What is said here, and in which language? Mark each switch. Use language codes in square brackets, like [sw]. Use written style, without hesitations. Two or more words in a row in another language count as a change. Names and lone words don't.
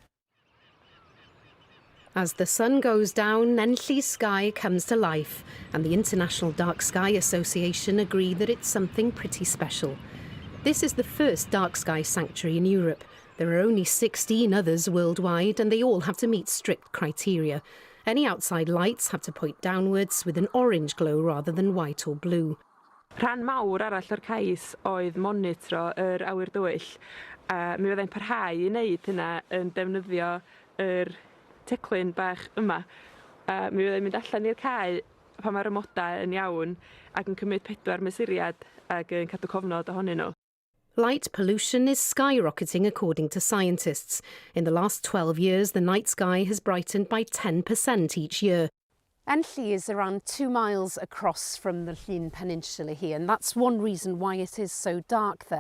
[en] As the sun goes down, Enlli's sky comes to life, and the International Dark Sky Association agree that it's something pretty special. This is the first dark sky sanctuary in Europe. There are only 16 others worldwide, and they all have to meet strict criteria. Any outside lights have to point downwards with an orange glow rather than white or blue. [cy] Rhan mawr arall o'r cais oedd monitro yr awyr dywyll. Mi fyddai'n parhau i wneud hynna yn defnyddio yr teclyn bach yma. Mi fyddai'n mynd allan i'r cae pan mae'r ymodau yn iawn ac yn cymryd 4 mesuriad ac yn cadw cofnod ohonyn nhw. [en] Light pollution is skyrocketing according to scientists. In the last 12 years, the night sky has brightened by 10% each year. Enlli is around 2 miles across from the Llŷn Peninsula here, and that's one reason why it is so dark there.